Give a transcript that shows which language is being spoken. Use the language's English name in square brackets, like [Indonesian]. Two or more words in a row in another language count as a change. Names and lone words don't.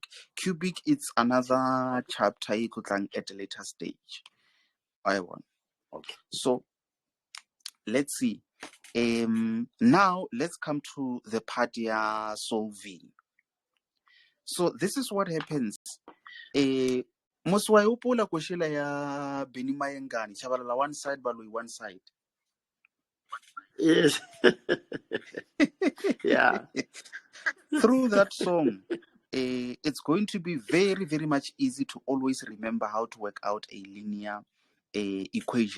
[English] Cubic is another chapter at a later stage. I want. Okay. So let's see. Now let's come to the part ya solving. So this is what happens. [Tsonga] Moswa upola koshela ya Beni Mayengani, chabalala [English] one side, [Tsonga] baloi [English] one side. Yes. Yeah. Through that song, it's going to be very, very much easy to always remember how to work out a linear equation.